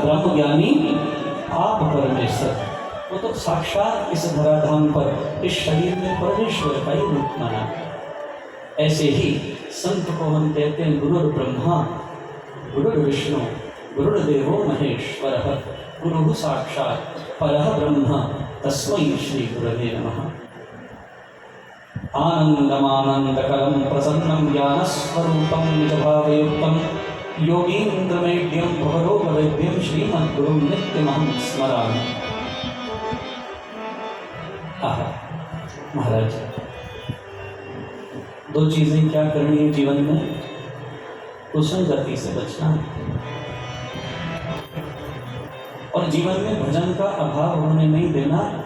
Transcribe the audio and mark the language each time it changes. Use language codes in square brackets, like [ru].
[hi] ब्रह्मज्ञानी आप परमेश्वर, वो तो साक्षात इस धराधाम पर इस शरीर में परमेश्वर का ही रूप माना। ऐसे ही संत को हम कहते हैं [sa] गुरुर् ब्रह्मा गुरुर्विष्णु गुरुर्देवो महेश्वरः गुरुः साक्षात् परः ब्रह्म तस्मै श्री गुरवे नमः। आनन्दमानन्दकरं प्रसन्नं ज्ञानस्वरूपं निजभावयुक्तं योगीन्द्रमेढ्यं भवरोगवैद्यं श्रीमद्गुरुं नित्यमहं स्मरामि। [hi] महाराज, दो चीजें क्या करनी है जीवन में? कुशल गति से बचना और जीवन में भजन का अभाव होने नहीं देना।